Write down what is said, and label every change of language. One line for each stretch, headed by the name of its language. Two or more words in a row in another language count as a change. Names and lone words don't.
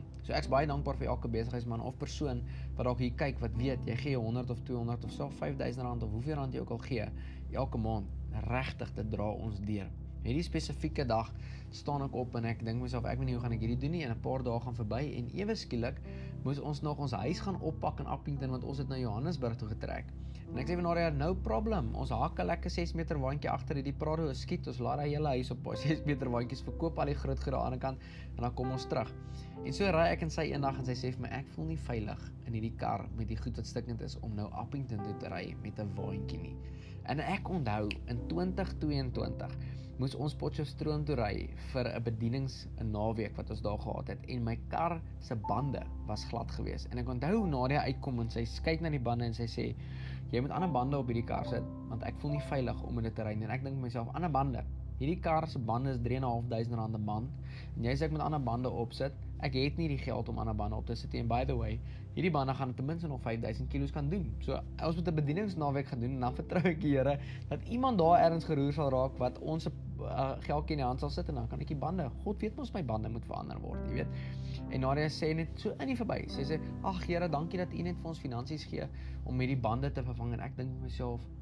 Afrikaans: So ek's baie dankbaar vir elke besigheidsman of persoon wat dalk hier kyk, wat weet, jy gee 100 of 200 of self R5,000 of hoeveel rand jy ook al gee, elke maand, regtig, dit dra ons deur. Hierdie spesifieke dag staan ek op en ek dink myself, ek weet nie hoe gaan ek hierdie doen nie, en 'n paar dae gaan verby, en ewe skielik moes ons nog ons huis gaan oppak in Appington, want ons het na Johannesburg toe getrek. En ek sê van Nadia,
English: no problem,
Afrikaans: ons haak 'n lekker 6 meter waantjie agter hierdie Prado, skiet, ons laat die hele huis op 6 meter waantjies, verkoop al die groot goed aan die ander kant, en dan kom ons terug. En so ry ek in sy eendag, en sy sê vir my, ek voel nie veilig in hierdie kar, met die goed wat stikkend is, om nou Appington toe te ry, met 'n waantjie nie. En ek onthou, in 2022, moes ons Potchefstroom toe ry vir 'n naweek wat ons daar gehad het, en my kar se bande was glad gewees, en ek onthou Nadia uitkom en sy kyk na die bande en sy sê, jy moet ander bande op hierdie kar sit, want ek voel nie veilig om in dit te ry nie, en ek dink myself, ander bande, hierdie kar se bande is R3,500 'n band, en jy sê ek moet ander bande opsit, ek het nie die geld om ander bande op te sit, en
English: by the way,
Afrikaans: hierdie bande gaan ten minste nog 5,000 kilos kan doen, so ons moet 'n bedieningsnaweek gaan doen, en dan vertrou ek die Here, dat iemand daar ergens geroer sal raak, wat ons geldjie in die hand sal sit, en dan kan ek die bande, God weet ons my bande moet verander word, jy weet, en Nadia sê net so in die verby, sê, ag Here, dankie dat U net vir ons finansies gee, om hierdie bande te vervang, en ek dink vir myself,